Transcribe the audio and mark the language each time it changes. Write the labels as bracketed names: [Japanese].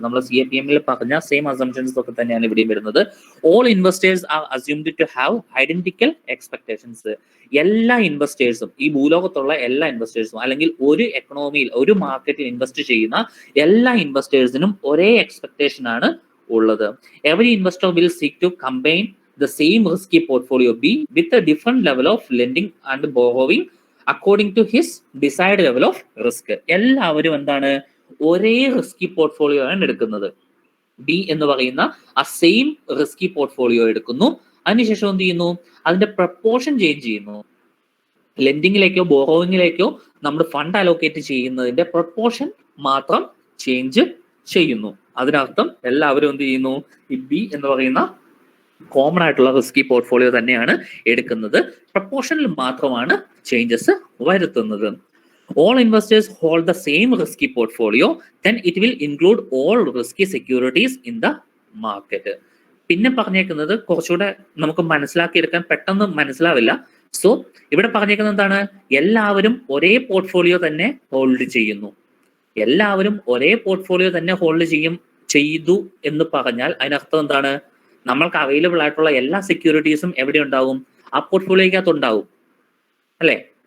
[Malayalam] നമ്മൾ CAPM പറഞ്ഞ same assumptions ഒക്കെ തന്നെയാണ് ഇവിടെയും വരുന്നത്. [English] All investors are assumed to have identical expectations. [Malayalam] എല്ലാ ഇൻവെസ്റ്റേഴ്സും, ഈ ഭൂലോകത്തുള്ള എല്ലാ ഇൻവെസ്റ്റേഴ്സും അല്ലെങ്കിൽ ഒരു എക്കണോമിയിൽ ഒരു മാർക്കറ്റിൽ ഇൻവെസ്റ്റ് ചെയ്യുന്ന എല്ലാ ഇൻവെസ്റ്റേഴ്സിനും ഒരേ എക്സ്പെക്ടേഷൻ ആണ് ഉള്ളത്. [English] Every investor will seek to combine the same risky portfolio B with a different level of lending and borrowing according to his desired level of risk. [Malayalam] എല്ലാവരും എന്താണ്, ഒരേ റിസ്കി പോർട്ട്ഫോളിയോ ആണ് എടുക്കുന്നത്. ബി എന്ന് പറയുന്ന ആ സെയിം റിസ്കി പോർട്ട്ഫോളിയോ എടുക്കുന്നു. അതിനുശേഷം എന്ത് ചെയ്യുന്നു, അതിന്റെ പ്രപ്പോർഷൻ ചേഞ്ച് ചെയ്യുന്നു. ലെൻഡിങ്ങിലേക്കോ ബോറോവിങ്ങിലേക്കോ നമ്മൾ ഫണ്ട് അലോക്കേറ്റ് ചെയ്യുന്നതിന്റെ പ്രപ്പോർഷൻ മാത്രം ചേഞ്ച് ചെയ്യുന്നു. അതിനർത്ഥം എല്ലാവരും എന്ത് ചെയ്യുന്നു, ഈ ബി എന്ന് പറയുന്ന കോമൺ ആയിട്ടുള്ള റിസ്കി പോർട്ട്ഫോളിയോ തന്നെയാണ് എടുക്കുന്നത്. പ്രപ്പോർഷനിൽ മാത്രമാണ് ചേഞ്ചസ് വരുത്തുന്നത്. [English] All investors hold the same risky portfolio, then it will include all risky securities in the market. [Malayalam] പിന്നെ പറഞ്ഞേക്കുന്നത് കുറച്ചുകൂടെ നമുക്ക് മനസ്സിലാക്കിയെടുക്കാൻ പെട്ടെന്ന് മനസ്സിലാവില്ല. സോ ഇവിടെ പറഞ്ഞേക്കുന്നത് എന്താണ്, എല്ലാവരും ഒരേ പോർട്ട്ഫോളിയോ തന്നെ ഹോൾഡ് ചെയ്യുന്നു. എല്ലാവരും ഒരേ പോർട്ട്ഫോളിയോ തന്നെ ഹോൾഡ് ചെയ്തു എന്ന് പറഞ്ഞാൽ അതിനർത്ഥം എന്താണ്, നമ്മൾക്ക് അവൈലബിൾ ആയിട്ടുള്ള എല്ലാ സെക്യൂരിറ്റീസും എവിടെ ഉണ്ടാവും, ആ പോർട്ട്ഫോളിയോക്കകത്ത് ഉണ്ടാവും അല്ലെ.